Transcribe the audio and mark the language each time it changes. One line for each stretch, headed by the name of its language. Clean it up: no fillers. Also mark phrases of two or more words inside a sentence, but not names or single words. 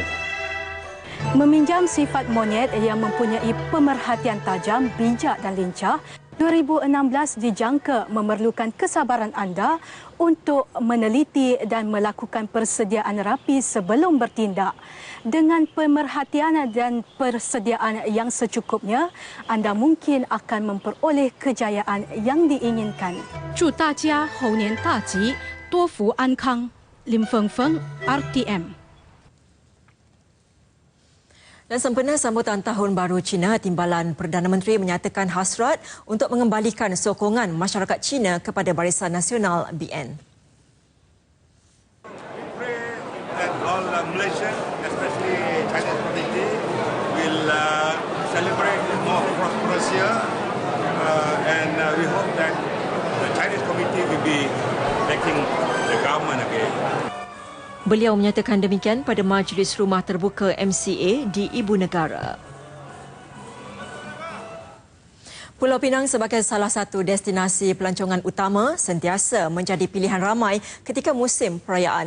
Malay: Meminjam sifat monyet yang mempunyai pemerhatian tajam, bijak dan lincah, 2016 dijangka memerlukan kesabaran anda untuk meneliti dan melakukan persediaan rapi sebelum bertindak. Dengan pemerhatian dan persediaan yang secukupnya, anda mungkin akan memperoleh kejayaan yang diinginkan.
Chinese: 祝大家猴年大吉，多福安康。林峰峰 RTM。
Malay: Dan sempena sambutan Tahun Baru Cina, Timbalan Perdana Menteri menyatakan hasrat untuk mengembalikan sokongan masyarakat Cina kepada Barisan Nasional BN.
English: That all Malaysian, especially Chinese community, will celebrate more prosperous year, and we hope that the Chinese community will be backing the government again.
Malay: Beliau menyatakan demikian pada Majlis Rumah Terbuka MCA di Ibu Negara. Pulau Pinang sebagai salah satu destinasi pelancongan utama sentiasa menjadi pilihan ramai ketika musim perayaan.